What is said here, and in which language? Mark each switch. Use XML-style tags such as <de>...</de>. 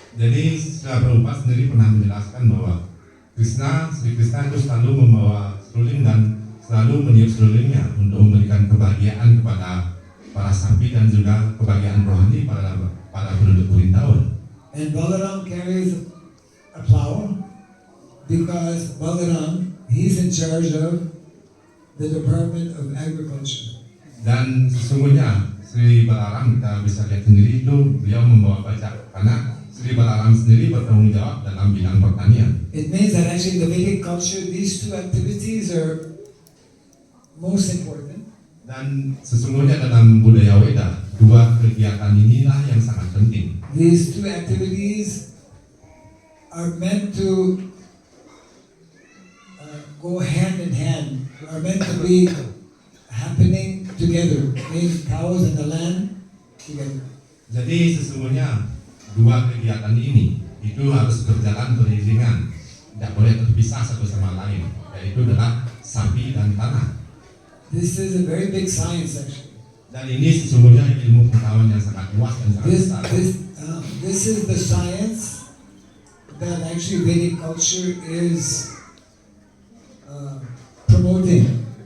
<id>Jadi Srila Prabhupada sendiri pernah menjelaskan bahwa Sri Krishna itu selalu membawa seruling dan selalu meniup serulingnya untuk memberikan kebahagiaan kepada para sapi dan juga kebahagiaan rohani pada penduduk Vrindavan.</id> <en>And Balaram carries a plow because Balaram, he's in charge of the Department of Agriculture.</en> <id>Dan sesungguhnya Sri Balaram, kita bisa lihat sendiri itu beliau membawa bajak, karena Sri Balaram sendiri bertanggung jawab dalam bidang pertanian.</id> <en>It means that actually in the Vedic culture, these two activities are most important.</en> <id>Dan sesungguhnya dalam budaya Weda, dua kegiatan inilah yang sangat penting.</id> <en>These two activities are meant to go hand in hand, are meant to be happening together, means cows and the land together.</en> <id>Jadi sesungguhnya dua kegiatan ini itu harus berjalan beriringan, tidak boleh terpisah satu sama lain, yaitu adalah sapi dan tanah.</id> <en>This is a very big science actually.</en> <id>Dan ini sesungguhnya ilmu pengetahuan yang sangat luas dan sangat besar.</id> <en>This is the science that actually Vedic culture is promoting.</en>